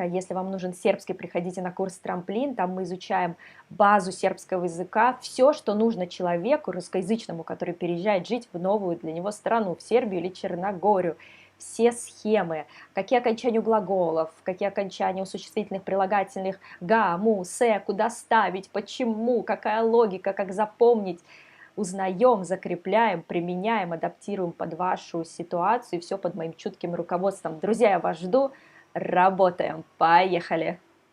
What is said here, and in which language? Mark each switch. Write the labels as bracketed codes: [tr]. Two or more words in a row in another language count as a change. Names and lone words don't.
[ru] Если вам нужен сербский, приходите на курс «Трамплин». Там мы изучаем базу сербского языка, все, что нужно человеку русскоязычному, который переезжает жить в новую для него страну, в Сербию или Черногорию. Все схемы, какие окончания глаголов, какие окончания у существительных, прилагательных, [sr] га, му, се, [ru] куда ставить, почему, какая логика, как запомнить. Узнаем, закрепляем, применяем, адаптируем под вашу ситуацию, и все под моим чутким руководством. Друзья, я вас жду, работаем, поехали!